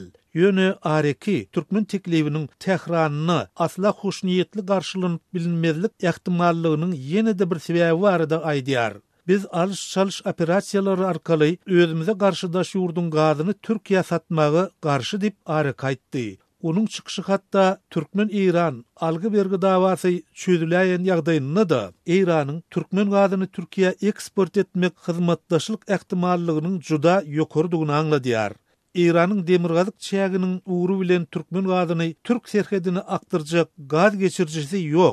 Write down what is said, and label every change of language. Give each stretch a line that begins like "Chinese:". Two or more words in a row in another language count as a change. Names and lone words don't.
Turkmen: Ýöne Areki Türkmen teklifiniň Tehranyny asla hoşniýetli garşylanyp bilinmezlik ähtimallygynyň ýene-de bir sebäbi barada aýdýar. Biz alış-çalış operasiýalary arkaly özümize garşydaş ýurdun gazyny Türkiýe satmagy garşy dip Arek aýtdy. Onun çıkışı hatta Türkmen-İran algı bergi davasy çözüläýän ýagdaýynda da İranyň Türkmen gazyny Türkiýe eksport etmek hyzmatdaşlyk ähtimallygynyň juda ýokurdygyny aňladýar. İranyň demirgazyk çäginiň uğru bilen Türkmen gazyny Türk serhedini aktyrjak gaz geçirjisi ýok.